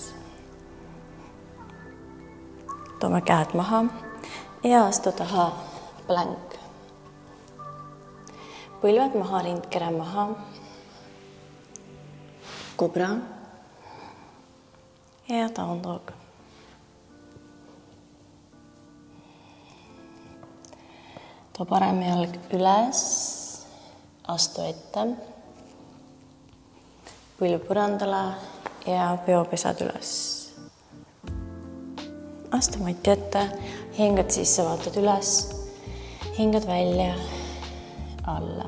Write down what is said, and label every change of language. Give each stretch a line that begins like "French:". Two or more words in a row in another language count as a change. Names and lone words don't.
Estonian: Toome käed maha ja astu taha plank. Põlved maha, rindkere maha. Kobra ja
English: down dog.
Estonian: Too parem jalg üles, astu ette, põlv põrandale ja peopesad üles. Astu mati ette, hingad sisse, vaatad üles, hingad välja, alla.